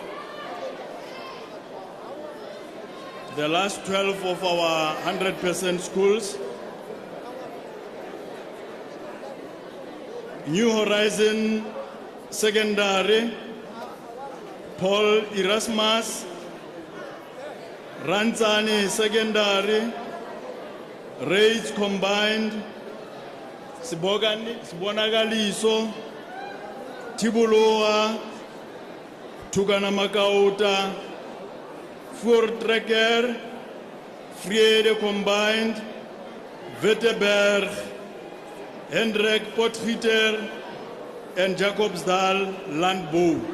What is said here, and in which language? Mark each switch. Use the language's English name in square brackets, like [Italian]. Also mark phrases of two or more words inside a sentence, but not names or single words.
[English] The last 12 of our 100% schools. New Horizon Secondary, Paul Erasmus, Ranzani Secondary, Rage Combined, Sibonagaliso, Tibuloa, Tugana Makauta, Voortrekker, Vrede Combined, Witteberg, Hendrik Potgieter, and Jacobsdal Landbouw.